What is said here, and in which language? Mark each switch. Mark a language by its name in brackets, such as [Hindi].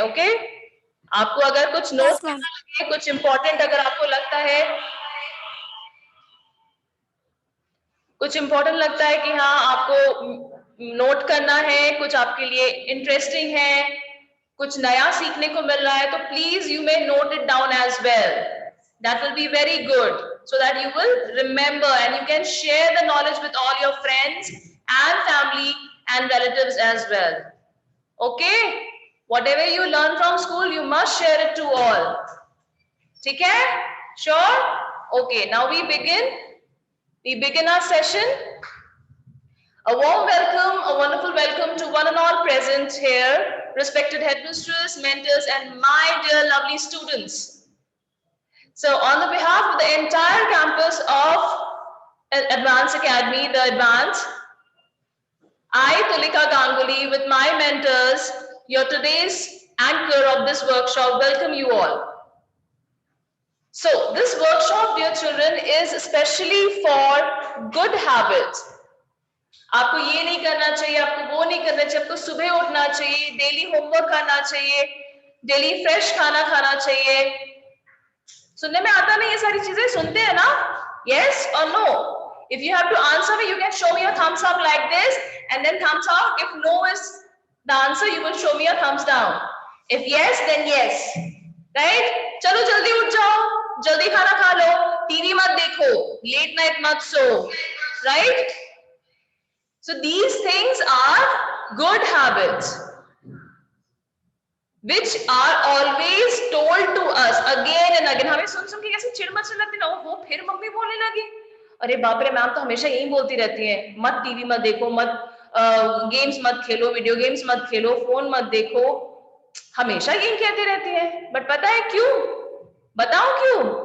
[Hindi] Okay, आपको अगर कुछ नोट करना लगे, कुछ इंपॉर्टेंट अगर आपको लगता है, कुछ इंपॉर्टेंट लगता है कि हाँ आपको नोट करना है, कुछ आपके लिए इंटरेस्टिंग है, कुछ नया सीखने को मिल रहा है, तो [English] Please you may note it down as well. That will be very good so that you will remember and you can share the knowledge with all your friends and family and relatives as well. Okay, whatever you learn from school you must share it to all. [Hindi] ठीक है? [English] Sure? Okay, now we begin our session. A warm welcome, a wonderful welcome to one and all present here, respected headmistress, mentors, and my dear lovely students. So on the behalf of the entire campus of Advanced Academy, the Advanced, I, Tulika Ganguly, with my mentors, your today's anchor of this workshop, welcome you all. So this workshop, dear children, is especially for good habits. [Hindi] आपको ये नहीं करना चाहिए, आपको वो नहीं करना चाहिए, आपको सुबह उठना चाहिए, डेली होमवर्क करना चाहिए, डेली फ्रेश खाना खाना चाहिए. सुनने में आता नहीं ये सारी चीजें? सुनते हैं ना? [English] Yes or no? If you have to answer me, you can show me a thumbs up like this and then thumbs up. If no is the answer, you will show me a thumbs down. If yes, then yes. Right? [Hindi] चलो जल्दी उठ जाओ, जल्दी खाना खा लो, TV मत देखो, late night मत सो. [English] Right? So these things are good habits. which are always told to us again and again. [Hindi] हमें सुन के कैसे चिढ़ मचने लगती ना, वो फिर मम्मी बोलने लगी, अरे बाप रे मैम तो हमेशा यही बोलती रहती है, मत टीवी मत देखो, मत गेम्स मत खेलो, वीडियो गेम्स मत खेलो, फोन मत देखो, हमेशा यही कहती रहती है। बट पता है क्यों? बताओ क्यों?